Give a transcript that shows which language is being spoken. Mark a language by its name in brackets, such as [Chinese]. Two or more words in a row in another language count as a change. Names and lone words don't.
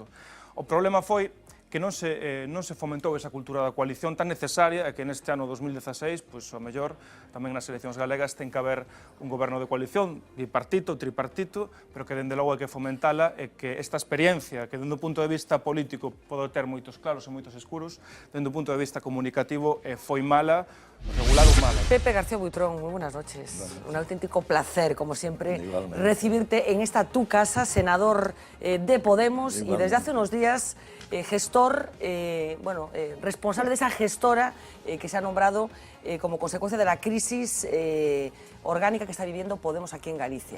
[Galician] O problema foi que non se fomentou esa cultura da coalición tan necesaria e que neste ano 2016, pois, ao mellor, tamén nas eleccións galegas ten que haber un goberno de coalición, bipartito, tripartito, pero que dende logo hai que fomentala e que esta experiencia, que dende un punto de vista político pode ter moitos claros e moitos escuros, dende un punto de vista comunicativo foi mala, regular ou mala. [Spanish] Pepe García Buitrón, muy buenas noches. Un auténtico placer, como siempre, recibirte en esta tu casa, senador de Podemos, y desde hace unos días gestor, responsable de esa gestora que se ha nombrado como consecuencia de la crisis orgánica que está viviendo Podemos aquí en Galicia.